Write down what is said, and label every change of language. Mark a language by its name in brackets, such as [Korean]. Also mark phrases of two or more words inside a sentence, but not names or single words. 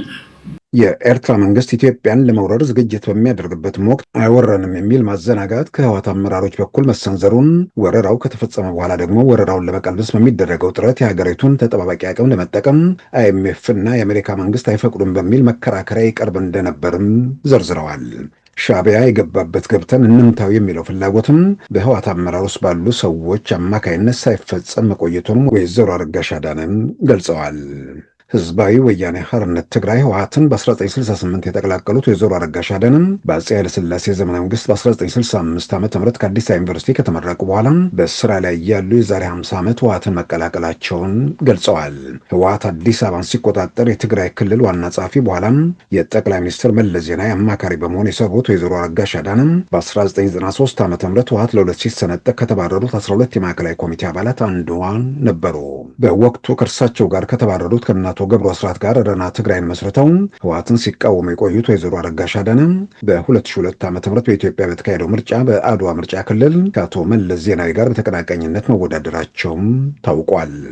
[Amharic] የኤርትራ መንግስት ኢትዮጵያን ለመውረር ዝግጅት በሚያደርግበትም ወቅት አይወረንም የሚል ማዘናጋት ከህወሓት አመራሮች በኩል መሰንዘሩን፣ ወረራው ከተፈጸመ በኋላ ደግሞ ወረራውን ለመቀልበስ በሚደረገው ጥረት የሀገሪቱን ተጠባባቂ አቅም ለመጠቀም አይኤምኤፍ እና የአሜሪካ መንግስት አይፈቅዱም በሚል መከራከሪያ ይቀርብ እንደነበርም ዘርዝረዋል። ሻዕቢያ የገባበት ገብተን እንምታው የሚለው ፍላጎትም በህወሓት አመራር ውስጥ ባሉ ሰዎች አማካይነት ሳይፈጸም መቆየቱንም ወይዘሮ አረጋሽ አዳነም ገልጸዋል። ህዝባዊ ወያኔ ሓርነት ትግራይ ህወሓትን በ1968 የተቀላቀሉት ወይዘሮ አረጋሽ አዳነም በአፄ ኃይለሥላሴ ዘመነ መንግስት በ1965 ዓ.ም ከአዲስ አበባ ዩኒቨርሲቲ ከተመረቁ በኋላ በስራ ላይ ያሉ የዛሬ 50 ዓመት ህወሓትን መቀላቀላቸውን ገልጸዋል። ህወሓት አዲስ አበባን ሲቆጣጠር የትግራይ ክልል ዋና ጸሐፊ በኋላም የጠቅላይ ሚኒስትር መለስ ዜናዊ አማካሪ በመሆን የሰሩት ወይዘሮ አረጋሽ አዳነም በ1993 ዓ.ም ህወሓት ለሁለት ሲሰነጠቅ ከተባረሩት 12 የማዕከላዊ ኮሚቴ አባላት አንዷ ነበሩ። በወቅቱ ከእርሳቸው ጋር ከተባረሩት ከእናቶ ገብሩ አስራት ጋር ረና ትግራይን መስርተው ህወሓትን ሲቃወሙ የቆዩት ወይዘሮ አረጋሽ አዳነ በ2002 ዓ.ም በኢትዮጵያ በተካሄደው ምርጫ በአድዋ ምርጫ ክልል ከአቶ መለስ ዜናዊ ጋር በተቀናቃኝነት መወዳደራቸውም ታውቋል።